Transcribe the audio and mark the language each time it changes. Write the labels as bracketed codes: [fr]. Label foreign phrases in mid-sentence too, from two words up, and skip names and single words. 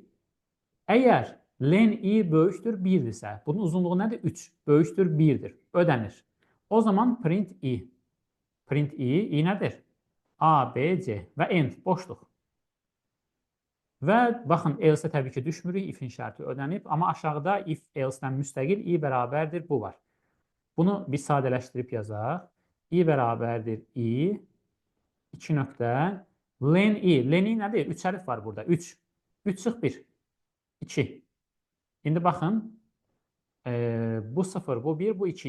[az] Əgər len I böyükdür 1-dirsə, bunun uzunluğu nədir? 3. Böyükdür 1'dir. Ödənir. O zaman print I. Print I nədir? A, B, C və end, boşluq. Və baxın, else təbii ki düşmürük, if-in şərti ödənib. Amma aşağıda if, else-dən müstəqil I bərabərdir, bu var. Bunu bir sadələşdirib yazaq. I bərabərdir I, 2 nöqtə, len I. Len I nədir? 3 hərf var burada. 3. 3 çıx 1. 2. İndi baxın, bu 0, bu 1, bu 2.